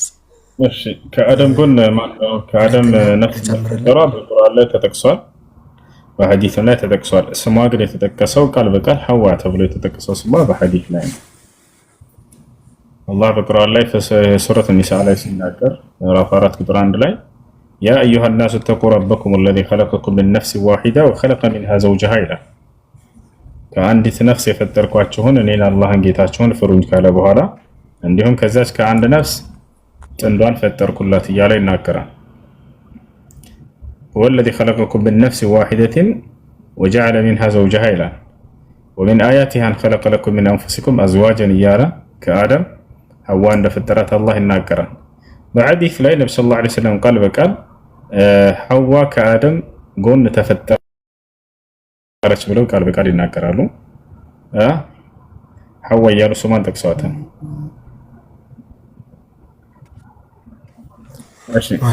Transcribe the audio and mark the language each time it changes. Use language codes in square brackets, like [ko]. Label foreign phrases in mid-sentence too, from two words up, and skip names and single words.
[am] እሺ ከአደም ጎን ማነው ከአደም ነፍስ መፈጠሯ በቁርአን ላይ ተጠቅሷል፣ በሐዲስ ላይ ተጠቅሷል። ስሟ ግን የተጠቀሰው ቃል በቃል ሐዋ ተብሎ የተጠቀሰው ስሟ በሐዲስ ላይ ነው። አላህ በቁርአን ላይ ሱረት ኒሳ ላይ ሲናገር ምዕራፍ 4 ቁጥር 1 ላይ [ar] يا أيها الناس اتقوا ربكم الذي خلقكم من نفس واحدة وخلق منها زوجها [am] ይላል። ከአንዲት ነፍስ የፈጠርኳችሁን እኔን አላህን ጌታችሁን ፍሩኝ ካለ በኋላ እንዲሁም ከዛች ከአንድ ነፍስ ጥንዷን ፈጠርኩላት እያለ ይናገራል። [ar] هو الذي خلقكم من نفس واحدة وجعل منها زوجها [am] ይላል። [ar] ومن آياته أن خلق لكم من أنفسكم أزواجا [am] እያለ ከአደም ሐዋ እንደፈጠራት አላህ ይናገራል። በሐዲስ ላይ ነብዩ [ar] صلى الله عليه وسلم [am] ቃል በቃል ሐዋ ከአደም ጎን ተፈጠረች ብለው ቃል በቃል ይናገራሉ። ሐዋ እያሉ ስሟን ጠቅሰዋታል። እሺ